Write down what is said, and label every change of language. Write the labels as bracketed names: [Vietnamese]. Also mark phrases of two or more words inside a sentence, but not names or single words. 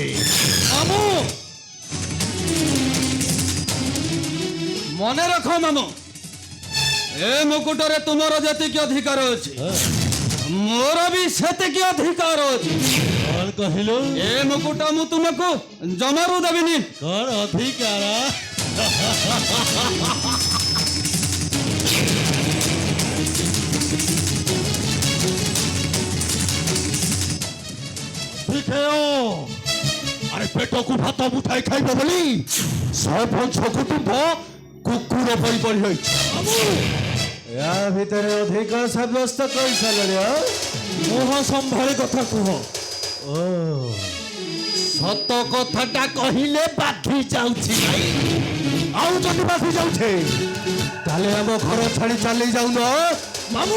[Odia] ମାମୁ ମନେ ରଖ ମାମୁ, ଏ ମୁକୁଟରେ ତୁମର ଯେତିକି ଅଧିକାର ଅଛି ମୋର ବି ସେତିକି ଅଧିକାର ଅଛି। କଣ କହିଲୁ? ଏ ମୁକୁଟ ମୁଁ ତୁମକୁ ଜମାରୁ ଦେବିନି। କଣ ଅଧିକାର? ଆରେ ପେଟକୁ ଭାତ ମୁଠାଏ ଖାଇବ ବୋଲି ସବୁ ବଂଶ କୁଟୁମ୍ବ କୁକୁର ପରି ପରି ହୋଇଛି। ୟା ଭିତରେ ଅଧିକ ସାବ୍ୟସ୍ତ କରିସାରିଲେ। ମୁହଁ ସମ୍ଭାଳି କଥା କୁହ। ଓ ସତ କଥାଟା କହିଲେ ବାଧି ଯାଉଛି। ଆଉ ଯଦି ବାଧି ଯାଉଛେ ତାହେଲେ ଆମ ଘର ଛାଡ଼ି ଚାଲି ଯାଉନ ମାମୁ।